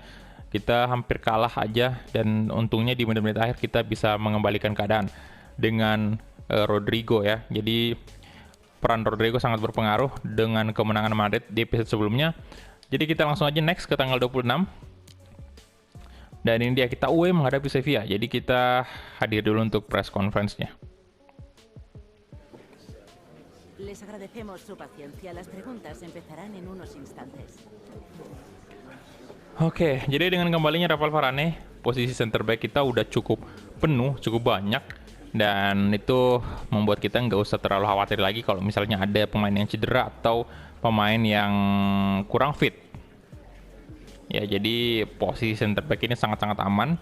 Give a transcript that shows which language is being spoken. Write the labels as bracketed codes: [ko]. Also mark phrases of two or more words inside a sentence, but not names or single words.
[id] Kita hampir kalah aja dan untungnya di menit-menit akhir kita bisa mengembalikan keadaan dengan Rodrigo ya. Jadi peran Rodrigo sangat berpengaruh dengan kemenangan Madrid di episode sebelumnya. Jadi kita langsung aja next ke tanggal 26. Dan ini dia kita away menghadapi Sevilla. Jadi kita hadir dulu untuk [en] press conference- [id] nya. [es] Les agradecemos su paciencia. Las preguntas empezarán en unos instantes. [id] Oke, jadi dengan kembalinya Rafael Varane, posisi [en] center back [id] kita udah cukup penuh, cukup banyak. Dan itu membuat kita nggak usah terlalu khawatir lagi kalau misalnya ada pemain yang cedera atau pemain yang kurang fit. Ya, jadi posisi [en] center back [id] ini sangat-sangat aman.